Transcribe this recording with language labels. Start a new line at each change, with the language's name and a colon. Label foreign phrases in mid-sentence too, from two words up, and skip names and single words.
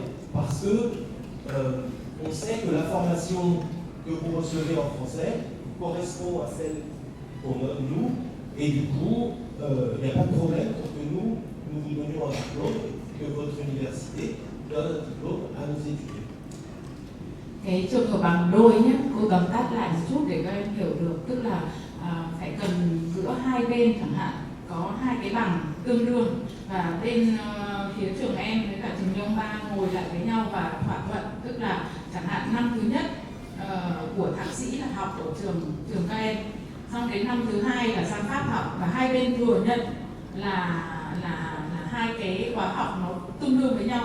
French: Parce que on sait que la formation que vous recevez en français correspond à celle qu'on donne nous, et du coup, il n'y a pas de problème pour que nous vous donnions un diplôme, que votre université donne un diplôme à nos étudiants.
Vietnamese: Cái trường hợp bằng đôi nhé, cô tóm tắt lại một chút để các em hiểu được, tức là phải cần giữa hai bên chẳng hạn có hai cái bằng tương đương và bên phía trường em với cả trường Lyon 3 ngồi lại với nhau và thỏa thuận, tức là chẳng hạn năm thứ nhất của thạc sĩ là học ở trường các em, xong đến năm thứ hai là sang Pháp học và hai bên thừa nhận là hai cái khóa học nó tương đương với nhau.